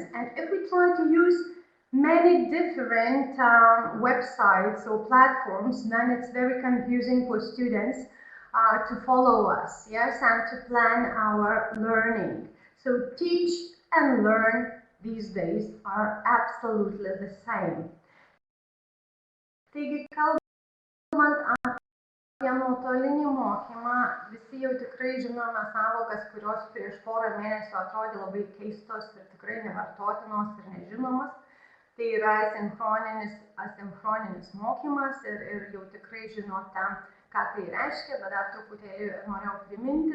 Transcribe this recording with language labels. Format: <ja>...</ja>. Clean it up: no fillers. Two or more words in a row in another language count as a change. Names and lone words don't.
<en>And if we try to use many different websites or platforms, then it's very confusing for students to follow us, yes, and to plan our learning. So teach and learn these days are absolutely the same.</en> <lt>Taigi, kalbant apie nuotolinį mokymą, visi jau tikrai žinome savokas, kurios prieš porą mėnesių atrodė labai keistos ir tikrai nevartotinos ir nežinomos. Tai yra asinchroninis mokymas ir jau tikrai žinote, ką tai reiškia, bet dar truputėlį norėjau priminti.</lt>